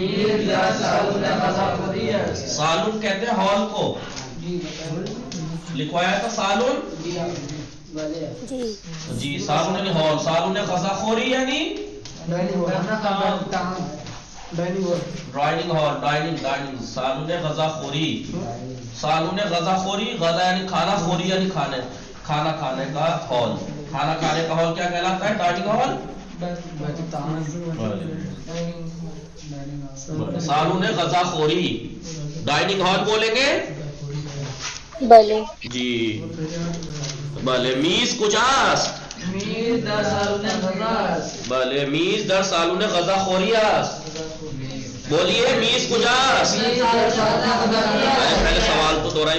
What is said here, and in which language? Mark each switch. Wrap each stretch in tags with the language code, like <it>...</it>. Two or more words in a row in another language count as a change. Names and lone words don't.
<ur>سالن کہتے ہیں ہال کو. لکھوایا تھا سالن. جی سالن یعنی ہال.</ur> <fa>سالن غذاخوری</fa> <ur>یعنی</ur> <en>dining hall.</en> <ur>ڈائننگ</ur> <fa>سالن غذاخوری. سالن غذاخوری،</fa> <ur>غذا یعنی کھانا، خوری یعنی کھانے، کھانا کھانے کا ہال. کھانا کھانے کا ہال کیا کہلاتا ہے؟</ur> <en>dining hall.</en> <fa>سالن غذاخوری</fa> <en>dining hall</en> <ur>بولیں گے.</ur> <fa>بله. جی بله. میز کجاست؟ بله میز در سالن غذاخوری است.</fa> <ur>بولیے</ur> <fa>میز کجاست؟</fa> <ur>پہلے سوال تو دوہرائیں.</ur>